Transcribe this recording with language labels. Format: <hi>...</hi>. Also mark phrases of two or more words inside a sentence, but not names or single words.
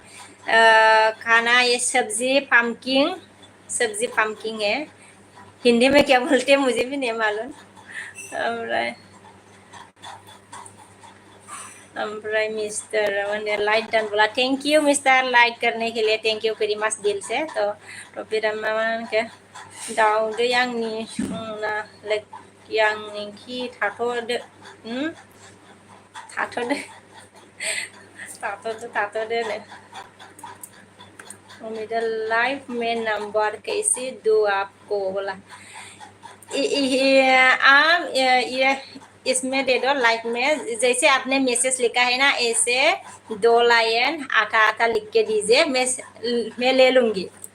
<hi>खाना ये सब्जी पम्पकिन है। हिंदी में क्या बोलते हैं मुझे भी नहीं मालूम। मिस्टर</hi> <en>like done</en> <hi>बोला</hi> <en>thank you</en> <hi>मिस्टर लाइक करने के लिए</hi> <en>thank you very much</en> <hi>दिल से। तो फिर</hi> <brx>दाउदै आंनि संना आंनि थाथ'दो नो</brx> <hi>लाइफ में नंबर कैसे दो आपको बोला आप इसमें दे दो लाइक में जैसे आपने मैसेज लिखा है ना ऐसे 2 लाइन आधा लिख के दीजिए मैं ले लूंगी।</hi>